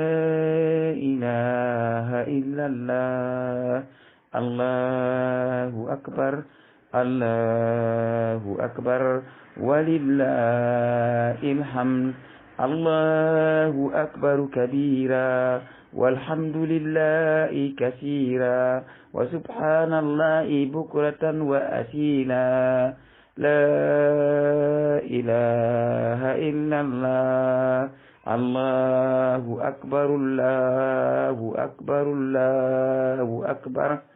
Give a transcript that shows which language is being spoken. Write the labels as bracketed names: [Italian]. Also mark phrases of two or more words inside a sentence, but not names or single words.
[Arabic] إله إلا الله الله أكبر الله أكبر ولله الحمد الله أكبر كبيرا والحمد لله كثيرا وسبحان الله بكرة وأصيلا لا إله إلا الله الله أكبر الله أكبر الله أكبر.